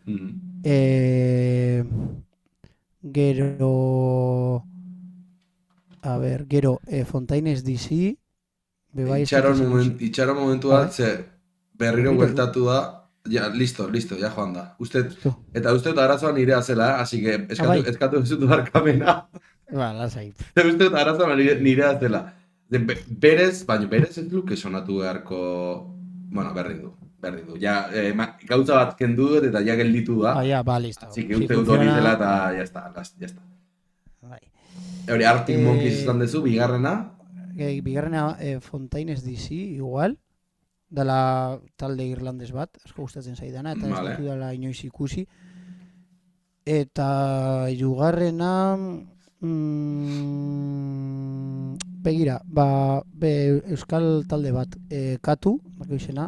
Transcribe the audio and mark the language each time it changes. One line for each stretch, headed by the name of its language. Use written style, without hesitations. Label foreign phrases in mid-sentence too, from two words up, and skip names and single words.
Basque: Gero Fontaines DC. Itxaron momentu bat, ze berriro Berriro. bueltatu da, Ja, listo, ja joan da. Justo. Eta uste dut arazoa nirea zela,
Spanish: así que
Basque: Bai, eskatu ez dut barkamena. ba, lasai. Uste dut arazoa nirea zela. Berez, baina berez ez luke sonatu beharko... Bueno, berdin du. Ja, gauza bat kendu dut eta ja gelditu da. Ah, ja, ba, listo.
Spanish: Así que Si
Basque: uste dut hori dela
Spanish: funciona,
Basque: eta bai,
Spanish: ya está, ya está.
Basque: bai. Hori, Arctic Monkeys izan duzu, bigarrena. Bigarrena Fontaines DC, igual. Dala talde irlandes bat, asko gustatzen zaidana, eta ez
Spanish: Vale.
Basque: dut dela inoiz ikusi. Eta hirugarrena begira, euskal talde bat, Katu, bako izena,